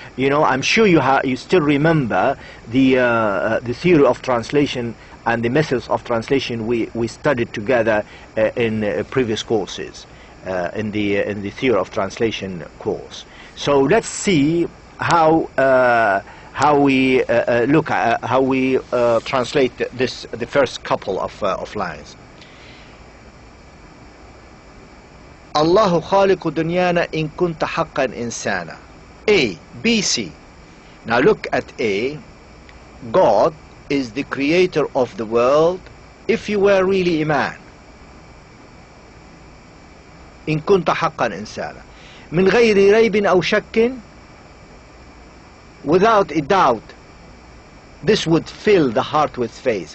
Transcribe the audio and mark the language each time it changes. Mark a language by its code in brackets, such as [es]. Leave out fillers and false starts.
[en] You know, I'm sure you still remember the theory of translation and the methods of translation we studied together in previous courses, in the theory of translation course. So let's see how we look at how we translate the first couple of lines. [ar] الله خالق دنيانا إن كنت حقا إنسانا. [en] A, B, C. Now look at A. God is the creator of the world if you were really a man. [ar] إن كنت حقا إنسانا. من غير ريب أو شك, [en] without a doubt, this would fill the heart with faith.